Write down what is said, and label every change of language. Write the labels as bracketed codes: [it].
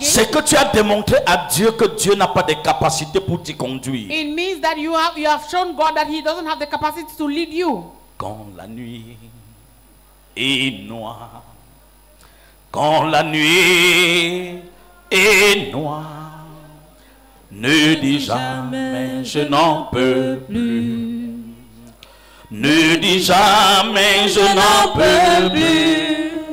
[fr] c'est que tu as démontré à Dieu que Dieu n'a pas de capacité pour t'y conduire. [en] it means that you have shown God that He doesn't have the capacity to lead you. [fr] Quand la nuit est noire, quand la nuit est noire, ne dis jamais je n'en peux plus. Ne dis jamais je n'en peux plus.